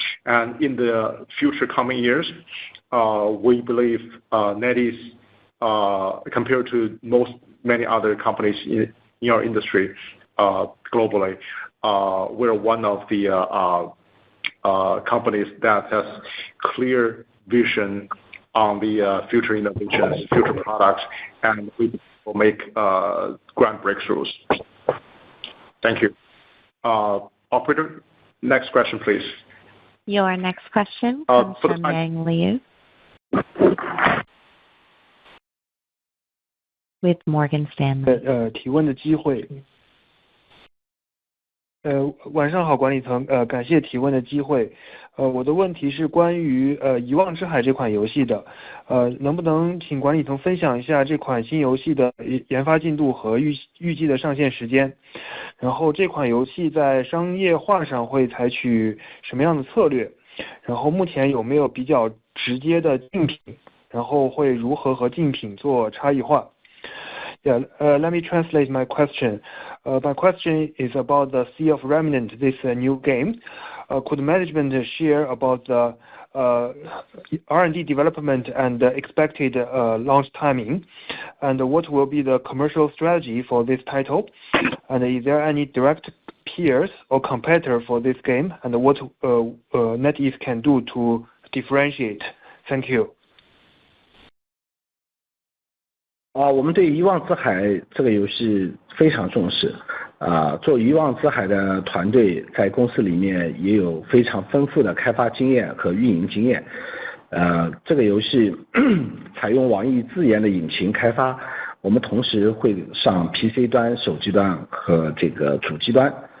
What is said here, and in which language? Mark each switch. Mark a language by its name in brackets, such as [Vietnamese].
[English] And in the future coming years, we believe NetEase, compared to many other companies in our industry globally, we're one of the companies that has clear vision on the future innovations, future products, and we will make grand breakthroughs. Thank you. Operator, next question, please. Your next question comes from Yang Liu with Morgan Stanley. [Chinese] 提问的机会。晚上好，管理层，感谢提问的机会。我的问题是关于遗忘之海这款游戏的，能不能请管理层分享一下这款新游戏的研发进度和预计的上线时间？然后这款游戏在商业化上会采取什么样的策略？然后目前有没有比较直接的竞品？然后会如何和竞品做差异化？ [English] Yeah, let me translate my question. My question is about the Sea of Remnant, this new game. Could management share about the R&D development and expected launch timing? And what will be the commercial strategy for this title? And is there any direct peers or competitor for this game? And what NetEase can do to differentiate? Thank you. [Chinese] 我们对遗忘之海这个游戏非常重视做遗忘之海的团队在公司里面也有非常丰富的开发经验和运营经验这个游戏采用网易自研的引擎开发，我们同时会上 PC 端、手机端和这个主机端